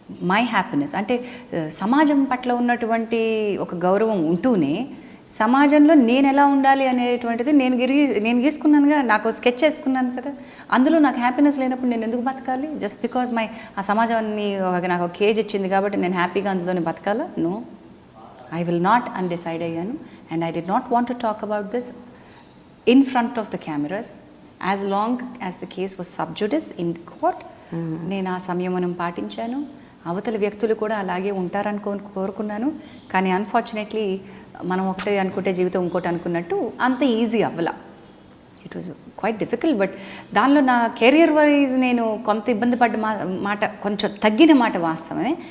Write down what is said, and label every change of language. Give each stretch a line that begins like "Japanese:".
Telugu: My happiness అంటే సమాజం పట్ల ఉన్నటువంటి ఒక గౌరవం ఉంటూనే సమాజంలో నేను ఎలా ఉండాలి అనేటువంటిది నేను గీసుకున్నానుగా, నాకు స్కెచ్ వేసుకున్నాను కదా. అందులో నాకు హ్యాపీనెస్ లేనప్పుడు నేను ఎందుకు బతకాలి? జస్ట్ బికాజ్ ఆ సమాజాన్ని నాకు ఒక కేజ్ ఇచ్చింది కాబట్టి నేను హ్యాపీగా అందులోనే బతకాలా?
English: no, I will not
Telugu: అని డిసైడ్ అయ్యాను.
English: And I did not want to talk about this in front of the cameras as long as the case was sub judice in court.
Telugu: నేను ఆ సంయమనం పాటించాను. అవతల వ్యక్తులు కూడా అలాగే ఉంటారని కోరుకున్నాను. కానీ అన్ఫార్చునేట్లీ మనం ఒకటే అనుకుంటే జీవితం ఇంకోటి అనుకున్నట్టు అంత easy అవ్వలా.
English: It was quite difficult.
Telugu: But దానిలో నా కెరియర్ వైజ్ నేను కొంత ఇబ్బంది పడ్డ మాట, కొంచెం తగ్గిన మాట వాస్తవమే.